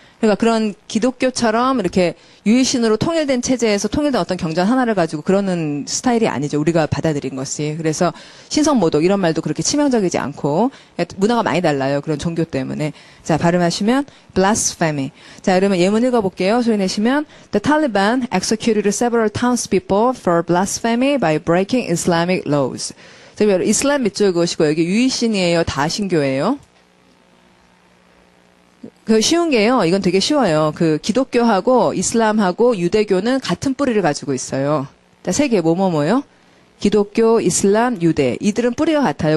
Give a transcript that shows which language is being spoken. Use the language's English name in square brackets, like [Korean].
[Korean] 그러니까 그런 기독교처럼 이렇게 유일신으로 통일된 체제에서 통일된 어떤 경전 하나를 가지고 그러는 스타일이 아니죠. 우리가 받아들인 것이. 그래서 신성모독 이런 말도 그렇게 치명적이지 않고 문화가 많이 달라요. 그런 종교 때문에. 자, 발음하시면 blasphemy. 자, 그러면 예문 읽어볼게요. 소리 내시면 [English] The Taliban executed several townspeople for blasphemy by breaking Islamic laws. [Korean] 자, 이슬람 밑줄 그으시고 여기 유일신이에요? 다신교예요? 그 쉬운 게요. 이건 되게 쉬워요. 그 기독교하고 이슬람하고 유대교는 같은 뿌리를 가지고 있어요. 자, 세 개 뭐뭐뭐요? 기독교, 이슬람, 유대. 이들은 뿌리가 같아요.